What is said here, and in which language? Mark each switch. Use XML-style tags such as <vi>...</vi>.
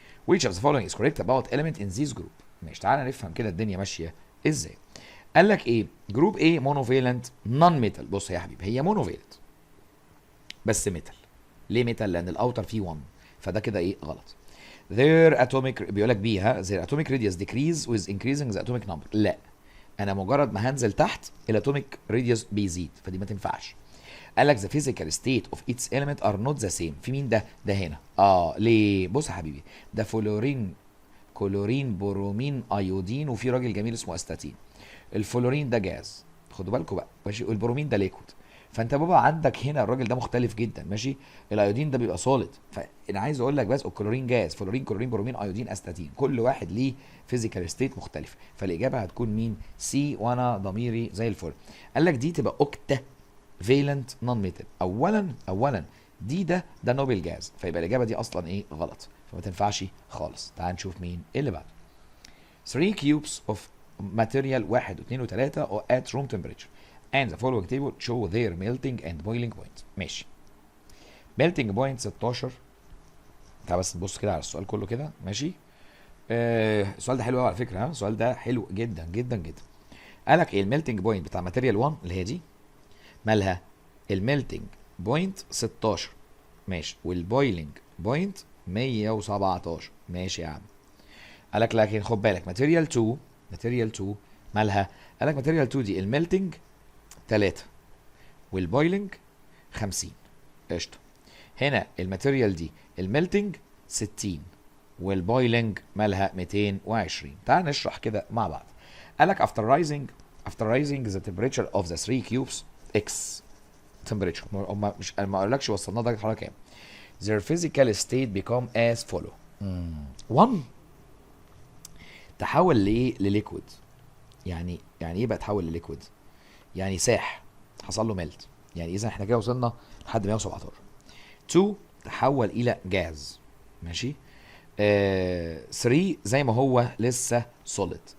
<en>which of the following is correct about element in this group.</en> <ar>ماشي، تعال نفهم كده الدنيا ماشيه ازاي. قال لك ايه؟ جروب</ar> <en>A monovalent non metal.</en> <ar>بص يا حبيبي، هي monovalent بس metal. ليه metal؟ لان الاوتر فيه 1، فده كده ايه؟ غلط.</ar> <en>their atomic</en> <ar>بيقول لك بيها</ar> <en>their atomic radius decrease with increasing the atomic number.</en> <ar>لا، انا مجرد ما هنزل تحت الاتوميك راديوس بيزيد، فدي ما تنفعش. قال لك</ar> <en>the physical state of its element are not the same.</en> <ar>في مين ده؟ ده هنا. ليه؟ بص يا حبيبي، ده فلورين، كلورين، برومين، ايودين، وفي راجل جميل اسمه استاتين. الفلورين ده جاز، خدوا بالكم بقى، ماشي، والبرومين ده ليكويد. فانت بابا عندك هنا الراجل ده مختلف جدا، ماشي. الايودين ده بيبقى سوليد، فانا عايز اقول لك بس الكلورين جاز، فلورين، كلورين، برومين، ايودين، استاتين، كل واحد ليه فيزيكال ستيت مختلف. فالاجابه هتكون مين؟ سي، وانا ضميري زي الفل. قال لك دي تبقى اوكتا فيلنت نون ميتال. اولا دي ده نوبل جاز، فيبقى الاجابه دي اصلا ايه؟ غلط، فما تنفعش خالص. تعال نشوف مين اللي بعده.</ar> <en>3 cubes of material 1 و2 و3 at room temperature and the following table show their melting and boiling point. ماشي. melting point 16.</en> <ar>تعال بس نبص كده على السؤال كله كده، ماشي. السؤال ده حلو قوي على فكره، ها، السؤال ده حلو جدا جدا جدا. قال لك ايه الميلتنج بوينت بتاع ماتيريال 1 اللي هي دي؟ مالها؟ الميلتنج بوينت 16، ماشي، والبويلنج بوينت 117. ماشي يا عم. قال لك لكن خد بالك ماتيريال 2 مالها؟ قال لك ماتيريال 2 دي الميلتنج 3 والبويلنج 50. قشطه. هنا الماتيريال دي الميلتنج 60 والبويلنج مالها 220. تعال نشرح كده مع بعض. قال لك</ar> <en>after rising the temperature of the 3 cubes x temperature.</en> <ar>هم مش، ما اقولكش وصلنا درجه الحراره كام.</ar> <en>their physical state become as follow.</en> <ar>1 تحول لايه؟ لليكويد. يعني ايه بقى تحول لليكويد؟ يعني ساح، حصل له ميلت. يعني اذا احنا كده وصلنا لحد 117. 2 تحول الى جاز، ماشي. 3 زي ما هو لسه سوليد.</ar>